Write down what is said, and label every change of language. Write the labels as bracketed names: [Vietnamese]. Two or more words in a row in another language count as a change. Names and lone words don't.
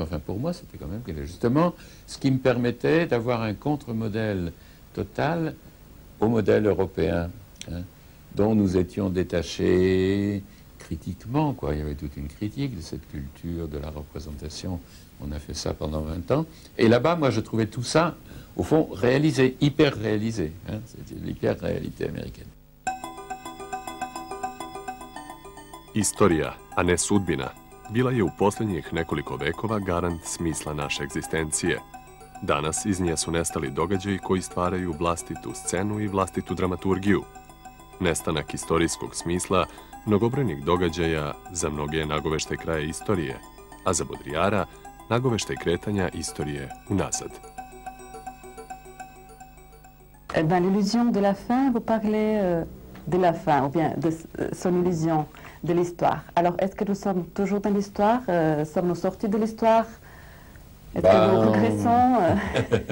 [French] Enfin, pour moi, c'était quand même justement ce qui me permettait d'avoir un contre-modèle total au modèle européen, hein, dont nous étions détachés critiquement, quoi. Il y avait toute une critique de cette culture, de la représentation. On a fait ça pendant 20 ans. Et là-bas, moi, je trouvais tout ça, au fond, réalisé, hyper réalisé. Hein, c'était l'hyper-réalité américaine. [Serbian] Istorija, a ne sudbina, bila je u posljednjih nekoliko vekova garant smisla naše egzistencije. Danas iz nje su nestali događaji koji stvaraju vlastitu scenu i vlastitu dramaturgiju. Nestanak istorijskog smisla mnogobrojnih događaja za mnoge je nagoveštaj kraja istorije, a za Baudrillarda nagoveštaj kretanja istorije unazad. [French] Dans l'illusion de la fin, vous parlez de la fin, ou bien de son illusion, de l'histoire. Alors, est-ce que nous sommes toujours dans l'histoire? Sommes-nous sortis de l'histoire? Est-ce que nous régressons?